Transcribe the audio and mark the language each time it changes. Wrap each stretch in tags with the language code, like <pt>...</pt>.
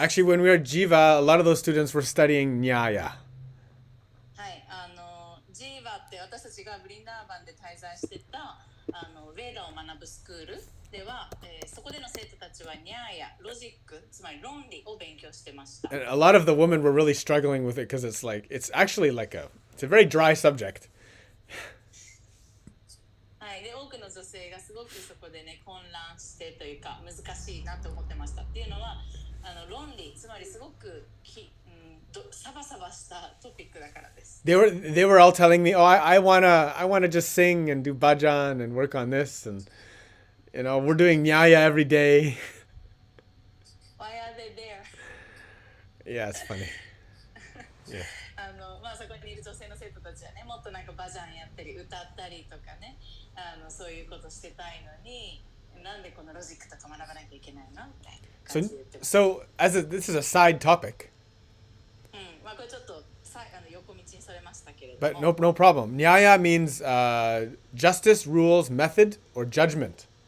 <en>Actually, when we were at Jiva, a lot of those students were studying nyaya.</en> <ja>はい、ジーバって私たちがブリンダーバンで滞在してたヴェーダを学ぶスクールでは、そこでの生徒たちはニャーやロジック、つまり論理を勉強してました。</ja> <en>And a lot of the women were really struggling with it because it's actually it's a very dry subject.</en> <ja>はい、で多くの女性がすごくそこでね混乱してというか難しいなと思ってました。っていうのは論理、つまりすごくサバサバしたトピックだからです。</ja> <en>They were all telling me, "Oh, I wanna just sing and do bhajan and work on this, and we're doing nyaya every day." Why are they there? Yeah, it's funny. Yeah.</en> <ja>まあそこにいる女性の生徒たちはね、もっとなんかバジャンやったり歌ったりとかね、そういうことしてたいのに、なんでこのロジックとか学ばなきゃいけないのみたいな感じで言ってます。</ja> <en>So this is a side topic.</en> <ja>まあこれちょっと横道にそれましたけれど</ja> <en>But</en> <ja>も。</ja> <en>no problem. Nyaya means justice, rules, method, or judgment.</en>